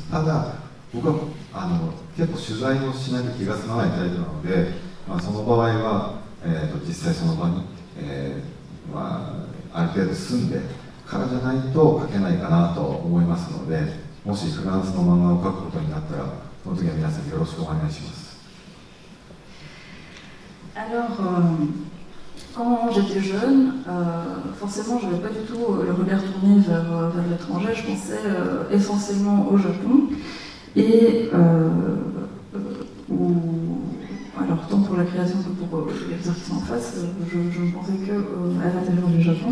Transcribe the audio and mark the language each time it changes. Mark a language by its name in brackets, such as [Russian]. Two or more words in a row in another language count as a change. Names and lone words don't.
[Japanese] ただ、僕は結構取材をしないと気が済まないタイプなので、その場合は、実際その場に、ある程度住んでからじゃないと書けないかなと思いますので、もしフランスの漫画を描くことになったら、その時は皆さんよろしくお願いします。 [French] Alors, quand j'étais jeune, forcément, je n'avais pas du tout le regard tourné vers l'étranger. Je pensais essentiellement au Japon. Et alors, tant pour la création que pour les artistes en face, je ne pensais qu'à l'intérieur du Japon.